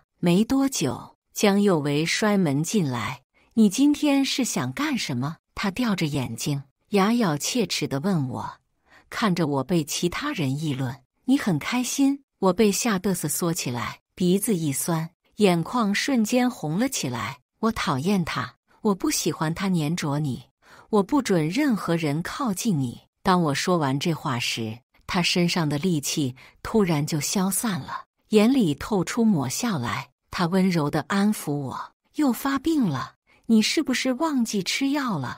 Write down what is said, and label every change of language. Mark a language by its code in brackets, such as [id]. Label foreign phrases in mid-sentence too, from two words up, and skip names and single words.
[zh] 沒多久，江幼維摔門進來：“你今天是想幹什麼？” 他吊着眼睛，牙咬切齒地問我，看着我被其他人議論：“你很開心？” 我被嚇得瑟縮起來，鼻子一酸，眼眶瞬間紅了起來。我討厭他，我不喜歡他黏着你，我不准任何人靠近你。當我說完這話時，他身上的戾氣突然就消散了，眼裡透出抹笑來。他溫柔地安撫我：“又發病了，你是不是忘記吃藥了？”